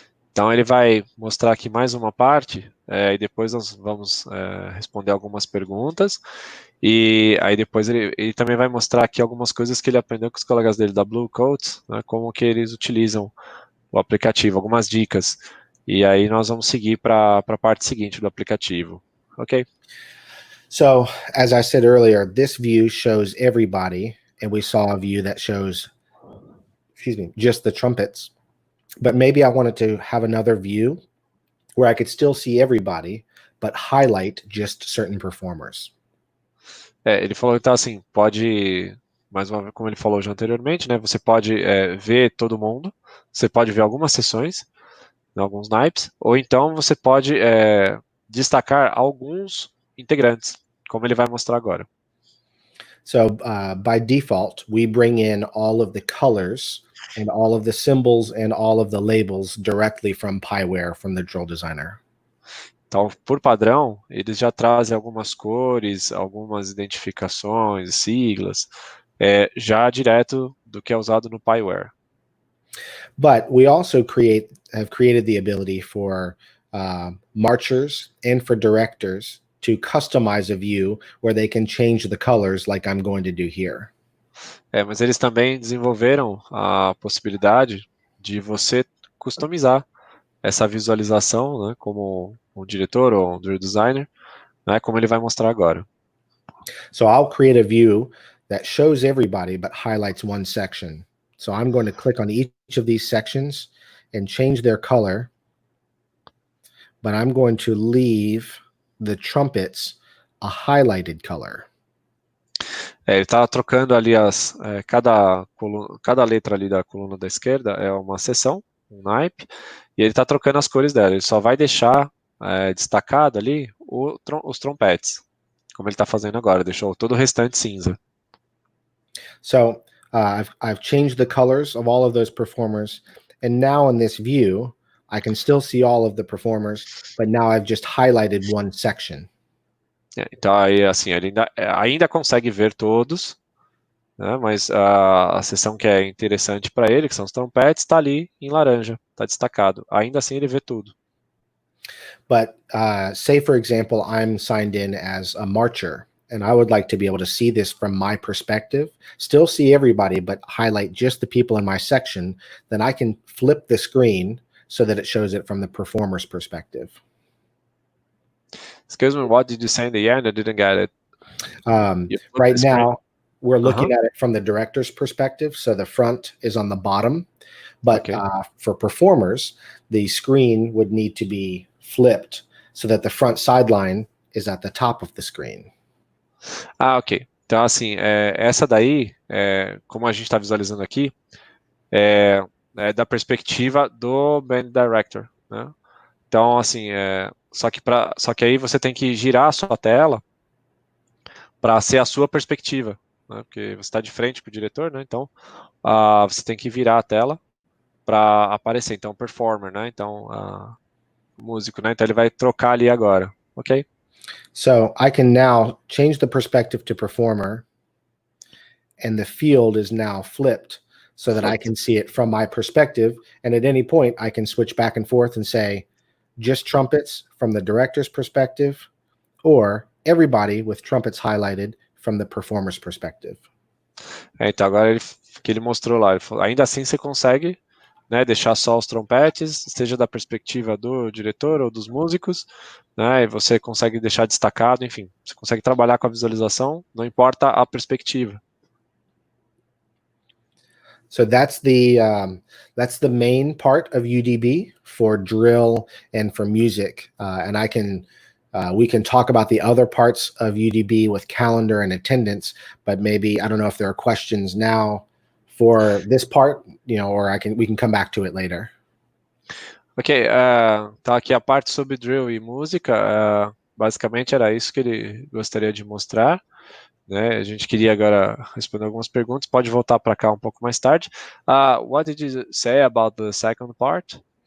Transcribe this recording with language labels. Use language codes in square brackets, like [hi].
[pt] Então ele vai mostrar aqui mais uma parte, e depois nós vamos responder algumas perguntas, e aí depois ele também vai mostrar aqui algumas coisas que ele aprendeu com os colegas dele da Bluecoats, né, como que eles utilizam o aplicativo, algumas dicas, e aí nós vamos seguir para a parte seguinte do aplicativo, ok? [en] So as I said earlier, this view shows everybody, and we saw a view that shows, just the trumpets. But maybe I wanted to have another view where I could still see everybody, but highlight just certain performers. [pt] Ele falou, então, assim, pode, mais uma vez, como ele falou já anteriormente, né, você pode ver todo mundo, você pode ver algumas sessões, alguns naipes, ou então você pode destacar alguns integrantes, como ele vai mostrar agora. [en] So by default, we bring in all of the colors and all of the symbols and all of the labels directly from Piware, from the drill designer. [pt] Então, por padrão, eles já trazem algumas cores, algumas identificações, siglas, já direto do que é usado no Piware. [en] But we also have created the ability for marchers and for directors to customize a view where they can change the colors like I'm going to do here. [pt] Mas eles também desenvolveram a possibilidade de você customizar essa visualização, né, como um diretor ou um drill designer, né, como ele vai mostrar agora. [en] So I'll create a view that shows everybody but highlights one section. So I'm going to click on each of these sections and change their color, but I'm going to leave the trumpets a highlighted color. [pt] Ele está trocando ali cada letra ali da coluna da esquerda é uma seção, um naipe, e ele está trocando as cores dela. Ele só vai deixar destacado ali os trompetes, como ele está fazendo agora, deixou todo o restante cinza. [en] So I've changed the colors of all of those performers, and now in this view, I can still see all of the performers, but now I've just highlighted one section. [pt] Então aí assim, ele ainda consegue ver todos, né, mas a seção que é interessante para ele, que são os trompetes, está ali em laranja, está destacado. Ainda assim ele vê tudo. [en] But say, for example, I'm signed in as a marcher, and I would like to be able to see this from my perspective, still see everybody, but highlight just the people in my section. Then I can flip the screen so that it shows it from the performer's perspective. Excuse me, what did you say in the end? I didn't get it. Right now, we're looking at it from the director's perspective, so the front is on the bottom. But for performers, the screen would need to be flipped so that the front sideline is at the top of the screen. Ok. [pt] Então, assim, essa daí, como a gente está visualizando aqui, é da perspectiva do Band Director, né? Então, assim, só que aí você tem que girar a sua tela para ser a sua perspectiva, né? Porque você está de frente para o diretor, né? Então, você tem que virar a tela para aparecer. Então, performer, né? Então, músico, né? Então, ele vai trocar ali agora, ok? [en] So I can now change the perspective to performer, and the field is now flipped so that I can see it from my perspective. And at any point, I can switch back and forth and say, just trumpets from the director's perspective, or everybody with trumpets highlighted from the performer's perspective. [pt] Então, agora que ele mostrou lá, ele falou, ainda assim você consegue, né, deixar só os trompetes, seja da perspectiva do diretor ou dos músicos, né, e você consegue deixar destacado, enfim, você consegue trabalhar com a visualização, não importa a perspectiva. [en] So that's the main part of UDB for drill and for music, and we can talk about the other parts of UDB with calendar and attendance, but maybe I don't know if there are questions now for this part, or we can come back to it later. [pt] Ok, tá aqui a parte sobre drill e música, basicamente era isso que ele gostaria de mostrar, né? A gente queria agora responder algumas perguntas, pode voltar para cá um pouco mais tarde. [en] What did you say about the second part?